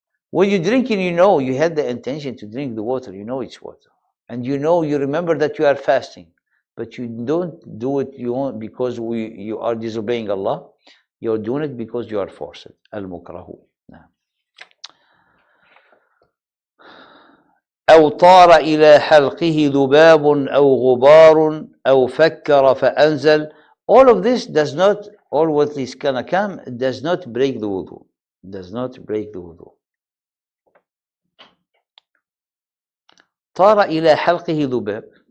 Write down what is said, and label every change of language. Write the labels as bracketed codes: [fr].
[en] When you drink it, you know you had the intention to drink the water. You know it's water, and you remember that you are fasting, but you don't do it because you are disobeying Allah. You're doing it because you are forced. Al-mukrahu. [ar] أو طار إلى حلقه ذباب أو غبار أو فكر فأنزل. [en] All of this does not, all what is gonna come, does not break the wudu. Does not break the wudu. [ar] طار إلى حلقه ذباب.